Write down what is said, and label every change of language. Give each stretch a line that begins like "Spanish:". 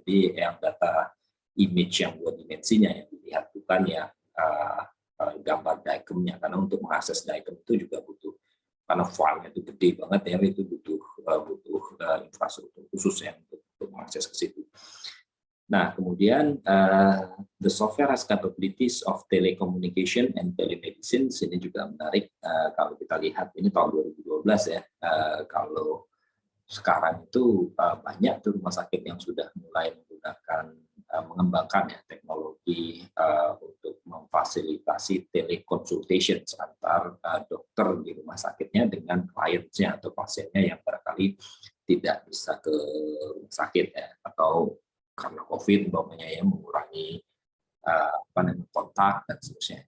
Indonesian: Jadi yang data image yang 2 dimensinya yang dilihat, bukan ya gambar DICOM-nya, karena untuk mengakses DICOM itu juga butuh, karena filenya itu gede banget ya, itu butuh infrastruktur khusus ya untuk mengakses ke situ. Nah, kemudian
English: the software has capabilities of telecommunication and telemedicine.
Indonesian: Ini juga menarik kalau kita lihat, ini tahun 2012 ya. Kalau sekarang itu banyak tuh rumah sakit yang sudah mulai mengembangkan ya teknologi untuk memfasilitasi teleconsultation antar dokter di rumah sakitnya dengan kliennya atau pasiennya yang barangkali tidak bisa ke rumah sakit ya, atau karena COVID umpamanya ya mengurangi kontak dan seterusnya.